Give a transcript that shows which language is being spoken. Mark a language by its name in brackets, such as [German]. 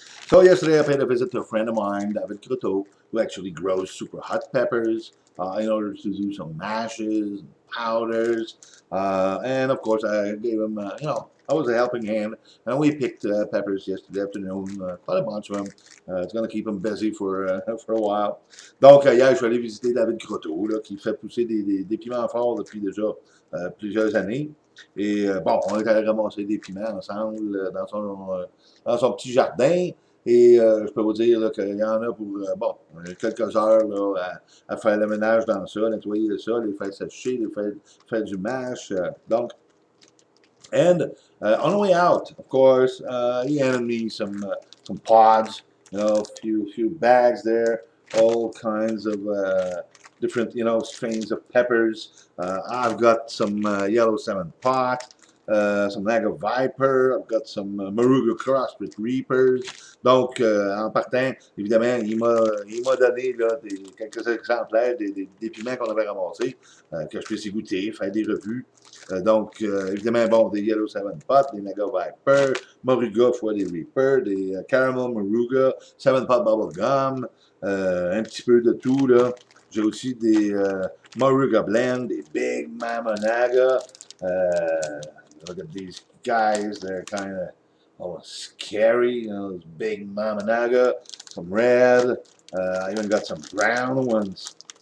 [English] So yesterday I paid a visit to a friend of mine, David Croteau, who actually grows super hot peppers in order to do some mashes, powders, and of course I gave him, I was a helping hand, and we picked peppers yesterday afternoon, quite a bunch of them. It's going to keep him busy for a while. [French] Donc hier, je suis allé visiter David Croteau, là, qui fait pousser des piments forts depuis déjà plusieurs années. Et bon, on est allé ramasser des piments ensemble dans son petit jardin. Et je peux vous dire qu'il y en a pour, quelques heures là, à faire le ménage dans ça, nettoyer ça, les faire sécher, faire du mash. [English] And on the way out, of course, he handed me some pods, few bags there, all kinds of different, strains of peppers. I've got some yellow salmon pot, some Naga Viper. I've got some Moruga Cross with Reapers. [French] Donc, en partant, évidemment, il m'a donné là, quelques exemplaires des piments qu'on avait ramassés, que je puisse y goûter, faire des revues. Évidemment, bon, des Yellow Seven Pot, des Mega Viper, Moruga fois des Reaper, des Caramel Moruga, Seven Pot Bubble Gum, un petit peu de tout, là. J'ai aussi des Moruga Blend, des Big Mama Naga. [English] Look at these guys, they're kind of scary, those Big Mama Naga, some red. I even got some brown ones.